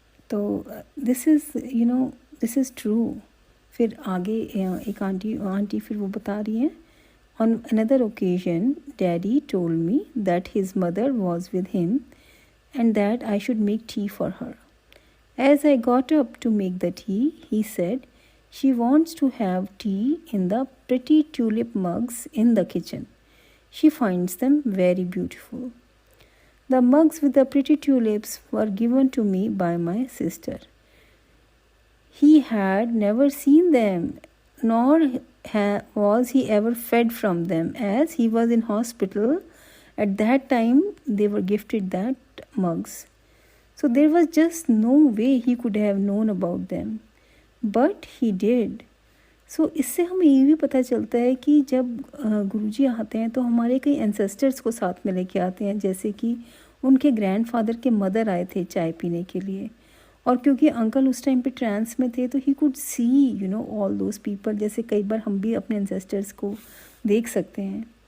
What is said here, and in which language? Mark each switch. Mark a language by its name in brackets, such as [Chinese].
[English] तो this is true. [Hindi] फिर आगे एक आंटी फिर वो बता रही हैं, [English] On another occasion daddy told me that his mother was with him and that I should make tea for her. As I got up to make the tea, he said, she wants to have tea in the pretty tulip mugs in the kitchen. She finds them very beautiful. The mugs with the pretty tulips were given to me by my sister. He had never seen them, nor was he ever fed from them, as he was in hospital. At that time, they were gifted that mugs. So there was just no way he could have known about them. But he did. [Hindi] So इससे हमें ये भी पता चलता है कि जब गुरुजी आते हैं तो हमारे कई एंसेस्टर्स को साथ में लेके आते हैं, जैसे कि उनके ग्रैंडफादर के मदर आए थे चाय पीने के लिए, और क्योंकि अंकल उस टाइम पे ट्रांस में थे तो [English] he could see all those people, [Hindi] जैसे कई बार हम भी अपने एंसेस्टर्स को देख सकते हैं।